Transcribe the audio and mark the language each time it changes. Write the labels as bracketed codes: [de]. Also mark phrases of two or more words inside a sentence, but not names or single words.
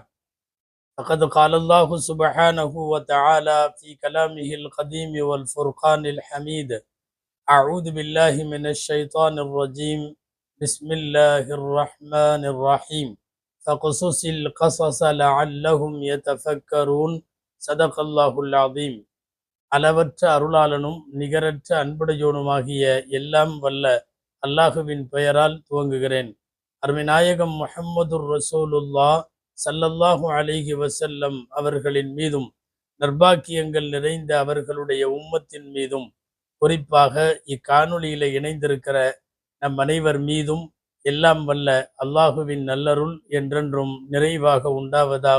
[ar] فقد قال الله سبحانه وتعالى في كلامه القديم والفرقان الحميد: أعوذ بالله من الشيطان الرجيم. بسم الله الرحمن الرحيم. فقصص القصص لعلهم يتفكرون. صدق الله العظيم. [ta] அளவற்ற அருளாளனும் நிகரற்ற அன்புடையோனுமாகிய எல்லாம் வல்ல அல்லாஹுவின் பெயரால் துவங்குகிறேன். அருமைநாயகம் [ar] محمد رسول الله صلى الله عليه وسلم [ta] அவர்களின் மீதும் நற்பாக்கியங்கள் நிறைந்த அவர்களுடைய உம்மத்தின் மீதும் குறிப்பாக இக்காணொளியில இணைந்திருக்கிற நம் அனைவர் மீதும் எல்லாம் வல்ல அல்லாஹுவின் நல்லருள் என்றென்றும் நிறைவாக உண்டாவதாக.